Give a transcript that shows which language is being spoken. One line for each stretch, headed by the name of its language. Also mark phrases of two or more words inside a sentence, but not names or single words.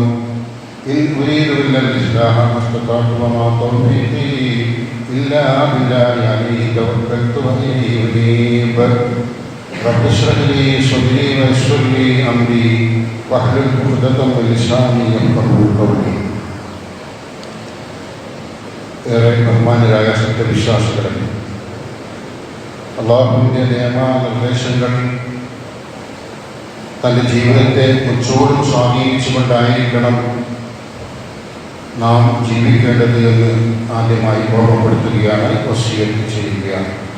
Arabic: إن أريد إلا الإصلاح ما استطعت وما توفيقي إلا بالله عليه توكلت وإليه أنيب. رب اشرح لي صدري ويسر لي أمري واحلل عقدة من لساني يفقهوا قولي.
Malayalam: ബഹുമാന്യരായ സത്യവിശ്വാസികളെ, അള്ളാഹുവിൻ്റെ നിയമനിർദ്ദേശങ്ങൾ തൻ്റെ ജീവിതത്തെ മുച്ചോടും സ്വാധീനിച്ചുകൊണ്ടായിരിക്കണം നാം ജീവിക്കേണ്ടത് എന്ന് ആദ്യമായി ഓർമ്മപ്പെടുത്തുകയാണ്, വസിയത്ത് ചെയ്യുകയാണ്.